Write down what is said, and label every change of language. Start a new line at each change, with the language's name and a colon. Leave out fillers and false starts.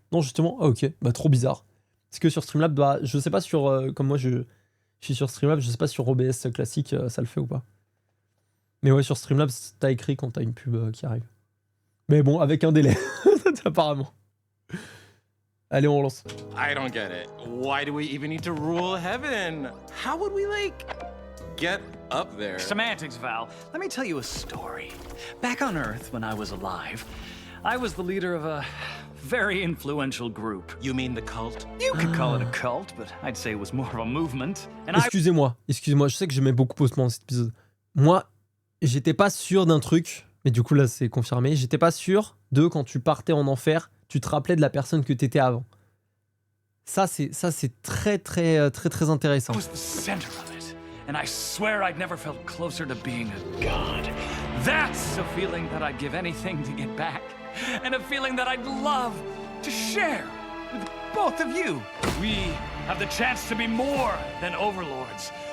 French: Non justement, ah ok, bah trop bizarre. Parce que sur Streamlabs, bah, je sais pas sur... comme moi je suis sur Streamlabs, je sais pas sur OBS classique ça le fait ou pas. Mais ouais sur Streamlabs t'as écrit quand t'as une pub qui arrive. Mais bon, avec un délai, apparemment. Allez, on lance.
English: I don't get it. Why do we even need to rule heaven? How would we, like, get up there? Semantics, Val. Let me tell you a story. Back on Earth, when I was alive, I was the leader of a very influential group. You mean the cult? You could call it a cult, but I'd say it was more of a movement. And
French: Excusez-moi, je sais que je mets beaucoup Post dans cet épisode. Moi, j'étais pas sûr d'un truc, mais du coup là c'est confirmé, j'étais pas sûr de quand tu partais en enfer, tu te rappelais de la personne que t'étais avant. Ça c'est très intéressant.
English: I was the center of it, and I swear I'd never felt closer to being a god. That's a feeling that I'd give anything to get back, and a feeling that I'd love to share with both of you. We have the chance to be more than overlords.